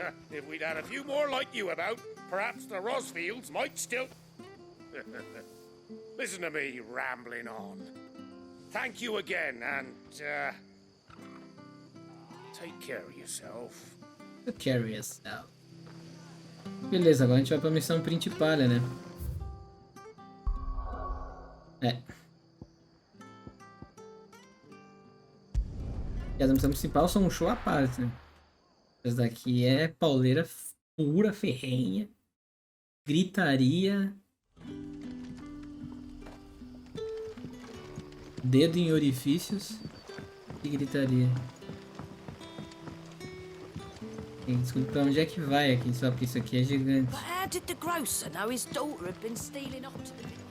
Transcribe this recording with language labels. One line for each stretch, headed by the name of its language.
English: If we'd had a few more like you about, perhaps the Rosfields might still... Listen to me rambling on. Thank you again, and, take care of yourself. Take care of yourself.
Portuguese: Beleza, agora a gente vai pra missão principal, né? E as missões principais são um show à parte, né? Essa daqui é pauleira pura, ferrenha, gritaria, dedo em orifícios e gritaria. Tem que descobrir pra onde é que vai aqui, só porque isso aqui é gigante.
English: But how did the grocer know his daughter had been stealing off to the...